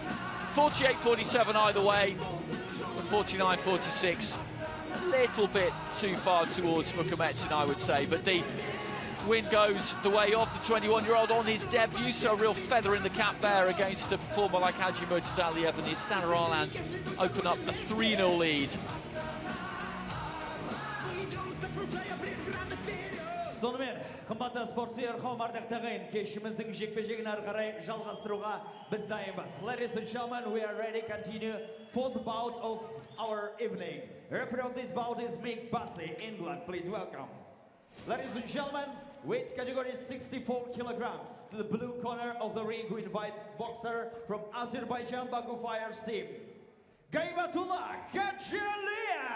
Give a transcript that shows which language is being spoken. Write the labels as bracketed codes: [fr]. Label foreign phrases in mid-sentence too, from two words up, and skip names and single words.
[en] 48-47 either way, but 49-46, a little bit too far towards Mukhamatsyan, I would say. But the win goes the way of the 21-year-old on his debut, so a real feather in the cap there against a performer like Haji Murtazaliev, and the Astana Arlans open up a 3-0 lead. [kk] Сонымен, қымбатты спорт сүйер қауым ардақтағайын, кешіміздің жекпе-жегін ары қарай жалғастыруға біз дайынбыз. [en] Ladies and gentlemen, we are ready to continue fourth bout of our evening. Referee of this bout is Mick Bussey, England. Please welcome. Ladies and gentlemen, weight category 64 kilograms. To the blue corner of the ring, we invite boxer from Azerbaijan, Baku Fires team, Gaybatullah Gadzhialiyev.